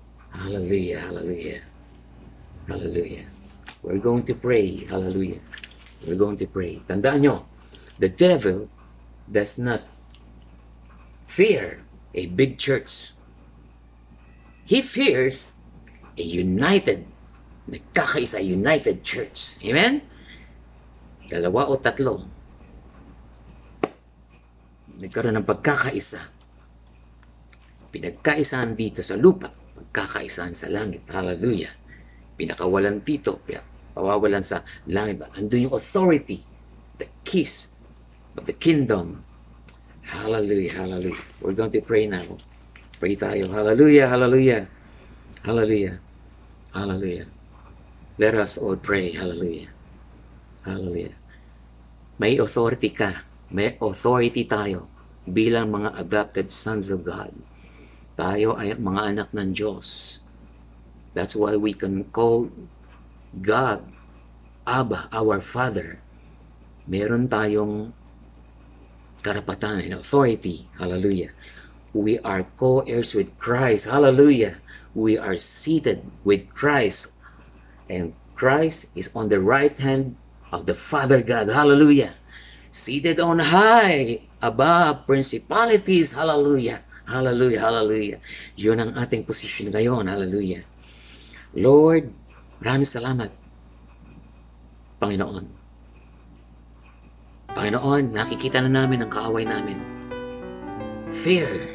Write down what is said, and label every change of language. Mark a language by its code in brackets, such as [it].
[en] Hallelujah, hallelujah. Hallelujah. We're going to pray. Hallelujah. We're going to pray. [tl] Tandaan nyo, [en] the devil does not fear a big church. He fears a nagkakaisa united church. Amen? [tl] Dalawa o tatlo, nagkaroon ng pagkakaisa. Pinagkaisahan dito sa lupa, pagkakaisahan sa langit. Hallelujah. Pinakawalan dito, pawawalan sa langit. Andun yung [en] authority, the keys of the kingdom. Hallelujah, hallelujah. We're going to pray now. [tl] Pray tayo. [en] Hallelujah, hallelujah. Hallelujah. Hallelujah. Let us all pray. Hallelujah. Hallelujah. [tl] May authority ka. May authority tayo bilang mga [en] adopted sons of God. [tl] Tayo ay mga anak ng Diyos. [en] That's why we can call God Abba, our Father. [tl] Meron tayong karapatan and authority. Hallelujah. [en] We are co-heirs with Christ. Hallelujah. We are seated with Christ. And Christ is on the right hand of the Father God. Hallelujah. Seated on high above principalities. Hallelujah. Hallelujah. Hallelujah. [tl] Yun ang ating posisyon ngayon. Hallelujah. Lord, maraming salamat. Panginoon. Panginoon, nakikita na namin ang kaaway namin. Fear.